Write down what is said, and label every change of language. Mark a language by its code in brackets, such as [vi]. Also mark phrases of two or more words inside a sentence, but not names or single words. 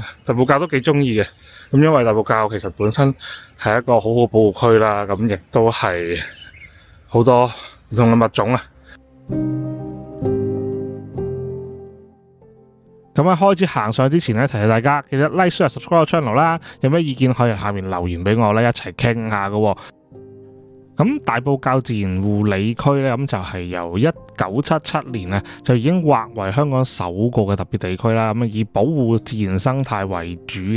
[yue] 大埔滘都幾中意嘅，咁因為大埔滘其實本身係一個好好保護區啦，咁亦都係好多唔同嘅物種啊。咁喺開始行上之前咧，提醒大家記得 [en] like、share、subscribe [yue] 個 channel 啦。有咩意見可以喺下面留言俾我咧，一齊傾下㗎。咁大埔滘自然護理區咧，咁就係由1977年啊，就已經劃為香港首個嘅特別地區啦。咁以保護自然生態為主嘅。